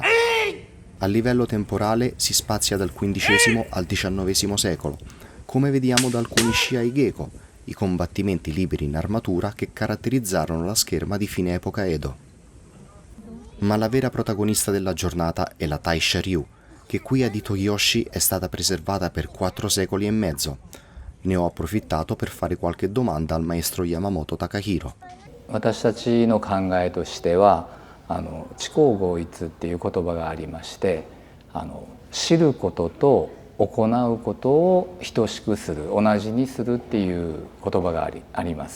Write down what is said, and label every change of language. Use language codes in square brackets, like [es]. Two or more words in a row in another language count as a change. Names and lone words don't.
[it] A livello temporale si spazia dal XV al XIX secolo, come vediamo da alcuni [ja] 試合稽古, [it] i combattimenti liberi in armatura che caratterizzarono la scherma di fine epoca Edo. Ma la vera protagonista della giornata è la Taisha-ryu, che qui ad Itoyoshi è stata preservata per 4 secoli e mezzo. Ne ho approfittato per fare qualche domanda al maestro Yamamoto Takahiro. [ja] 私たちの考えとしては知行合一っていう言葉がありまして、知ることと行うことを等しくする、同じにするっていう言葉があります。